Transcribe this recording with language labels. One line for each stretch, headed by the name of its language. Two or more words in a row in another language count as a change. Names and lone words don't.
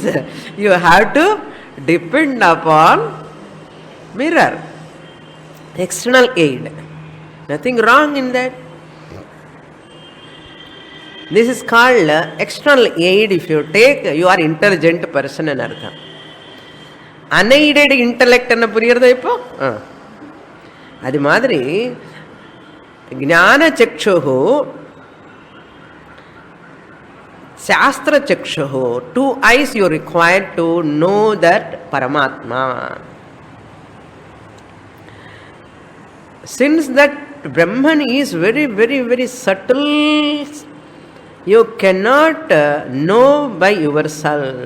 English: You have to depend upon mirror. External aid. Nothing wrong in that. This is called external aid. If you take, you are intelligent person and artham. Unaided intellect
Tamil: என்ன புரியறதா இப்போ? அதி மாதிரி
Sanskrit: ज्ञान चक्षुः शास्त्र चक्षुः.
English: 2 eyes you require to know that Paramatma. Since that Brahman is very, very, very subtle, you cannot know by yourself.